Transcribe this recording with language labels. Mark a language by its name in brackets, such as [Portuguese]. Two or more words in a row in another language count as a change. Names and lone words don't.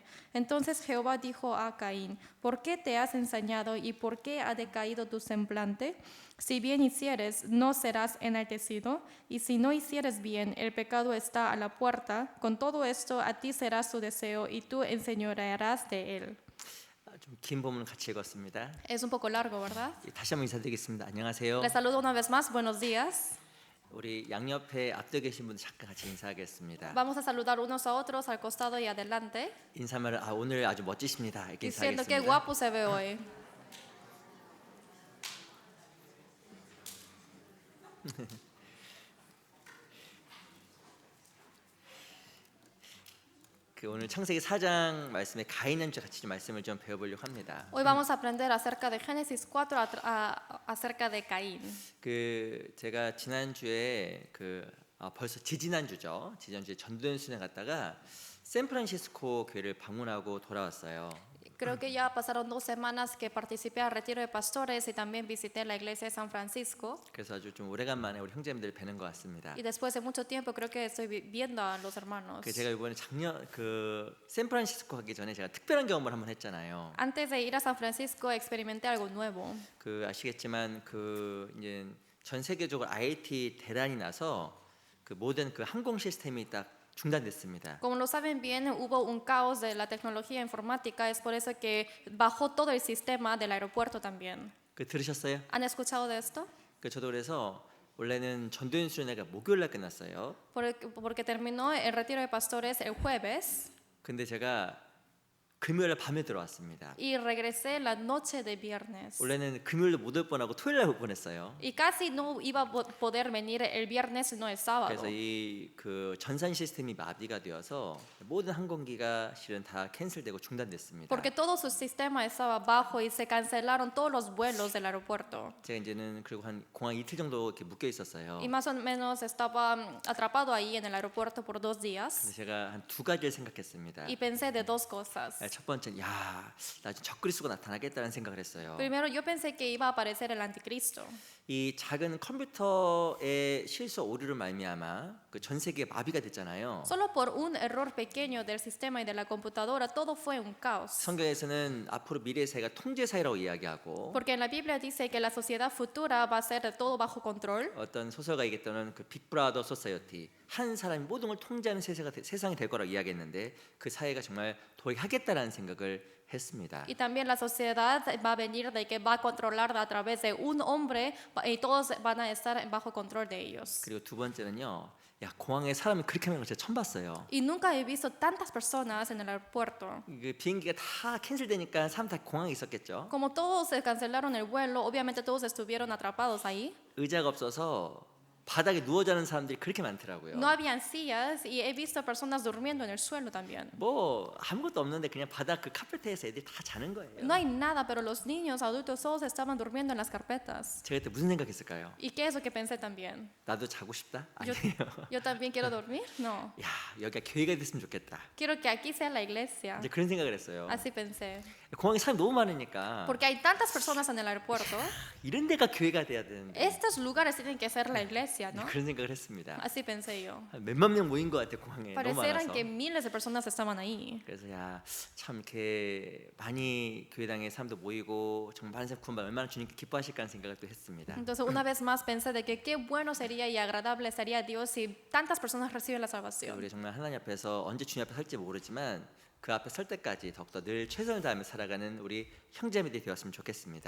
[Spanish] Entonces Jehová dijo a Caín: ¿Por qué te has ensañado y por qué ha decaído tu semblante? Si bien hicieres, no serás enaltecido, y si no hicieres bien, el pecado está a la puerta. Con todo esto a ti será su deseo y tú enseñorearás de él. [Korean] 좀 긴 본문 같이 읽었습니다. [Spanish] Es un poco largo, ¿verdad? [Korean] 다시 한번 인사드리겠습니다. 안녕하세요. [Spanish] Les saludo una vez más. Buenos días. [Korean] 우리 양옆에 앞에 계신 분들 잠깐 같이 인사하겠습니다. [Spanish] Vamos a saludar unos a otros al costado y adelante, [Korean] 인사말을 오늘 아주 멋지십니다. 이렇게 [Spanish] diciendo que [Korean] 인사하겠습니다. [Spanish] guapo se ve hoy. [Korean] 오늘 창세기 4장 말씀에 가인한 주 같이 좀 말씀을 좀 배워보려고 합니다. [Spanish] Hoy vamos a aprender acerca de Génesis 4, acerca de Caín. [Korean] 제가 지난주에 벌써 지지난주죠. 지난주에 전도연 수련회 갔다가 샌프란시스코 교회를 방문하고 돌아왔어요. [Spanish] Creo que ya pasaron 2 semanas que participé al retiro de pastores y también visité la iglesia de San Francisco. [Korean] 그래서 아주 좀 오래간만에 우리 형제님들 뵈는 것 같습니다. [Spanish] Y después de mucho tiempo creo que estoy viendo a los hermanos. [Korean] 제가 이번에 작년 샌프란시스코 가기 전에 제가 특별한 경험을 한번 했잖아요. [Spanish] Antes de ir a San Francisco experimenté algo nuevo. [Korean] 아시겠지만 이제 전 세계적으로 IT 대란이 나서 모든 항공 시스템이 딱 중단됐습니다. [Spanish] Como lo saben bien, hubo un caos de la tecnología informática, es por eso que bajó todo el sistema del aeropuerto también. [Korean] 들으셨어요? [Spanish] ¿Han escuchado de esto? [Korean] 저도 그래서 원래는 전도연 수련회가 목요일 날 끝났어요. [Spanish] Porque terminó el retiro de pastores el jueves [Korean] 근데 제가 금요일 날 밤에 들어왔습니다. [Spanish] y regresé la noche de viernes. [Korean] 원래는 금요일도 못 올 뻔하고 토요일 날 올 뻔했어요. [Spanish] Y casi no iba a poder venir el viernes, no el sábado. [Korean] 그래서 이 전산 시스템이 마비가 되어서 모든 항공기가 실은 다 캔슬되고 중단됐습니다. [Spanish] Porque todo su sistema estaba bajo y se cancelaron todos los vuelos del aeropuerto. [Korean] 제가 이제는 그리고 한 공항 이틀 정도 이렇게 묶여 있었어요. [Spanish] Y más o menos estaba atrapado ahí en el aeropuerto por 2 días. [Korean] 그래서 제가 한 2가지를 생각했습니다. [Spanish] Y pensé de 2 cosas. [Korean] 첫 번째는 나 적그리스도가 나타나겠다는 생각을 했어요. [Spanish] Primero, yo pensé que iba a aparecer el anticristo. [Korean] 이 작은 컴퓨터의 실수 오류로 말미암아 전 세계에 마비가 됐잖아요. [Spanish] Solo por un error pequeño del sistema y de la computadora, todo fue un caos. [Korean] 성경에서는 앞으로 미래의 사회가 통제 사회라고 이야기하고 [Spanish] Porque en la Biblia dice que la sociedad futura va a ser de todo bajo control. [Korean] 어떤 소설가 얘기했던 [English] Big Brother society [Korean] 한 사람이 모든 걸 통제하는 세상이 될 거라고 이야기했는데 그 사회가 정말 도약하겠다라는 생각을 했습니다. [Spanish] Y también la sociedad va a venir de que va a controlar a través de un hombre y todos van a estar bajo control de ellos. [Korean] 그리고 두 번째는요. 공항에 사람이 그렇게 많은 걸 제가 처음 봤어요. [Spanish] Y nunca he visto tantas personas en el aeropuerto. [Korean] 비행기가 다 캔슬되니까 사람 다 공항에 있었겠죠. [Spanish] Como todos se cancelaron el vuelo, obviamente todos estuvieron atrapados ahí. [Korean] 의자가 없어서 바닥에 누워 자는 사람들이 그렇게 많더라고요. [Spanish] No habían sillas y he visto personas durmiendo en el suelo también. [Korean] 아무것도 없는데 그냥 바닥 카페트에서 애들이 다 자는 거예요. [Spanish] No hay nada, pero los niños, adultos, todos estaban durmiendo en las carpetas. [Korean] 제가 그때 무슨 생각했을까요? [Spanish] ¿Y qué es lo que pensé también? [Korean] 나도 자고 싶다? [Spanish] Yo, [Korean] 아니에요. [Spanish] yo también quiero dormir. No. [Korean] 여기가 교회가 됐으면 좋겠다. [Spanish] Quiero que aquí sea la iglesia. [Korean] 이제 그런 생각을 했어요. [Spanish] Así pensé. [Korean] 공항에 사람이 너무 많으니까 [Spanish] Porque hay tantas personas en el aeropuerto. [Korean] 이런 데가 교회가 돼야 되는데 [Spanish] Estos lugares tienen que ser la iglesia, ¿no? [Korean] 그런 생각을 했습니다. [Spanish] Así pensé yo. [Korean] 몇만 명 모인 것 같아 공항에 너무 [Spanish] Parecieran [Korean] 많아서. [Spanish] que miles de personas estaban ahí. [Korean] 그래서 참 이렇게 많이 교회당에 사람도 모이고 정말 많은 사람 구원받으면 얼마나 주님께 기뻐하실까 하는 생각을 또 했습니다. [Spanish] Entonces una vez más pensé de que qué bueno sería y agradable sería a Dios si tantas personas reciben la salvación. [Korean] 우리 정말 하나님 앞에서 언제 주님 앞에 설지 모르지만 그 앞에 설 때까지 더욱더 늘 최선을 다하며 살아가는 우리 형제들이 되었으면 좋겠습니다.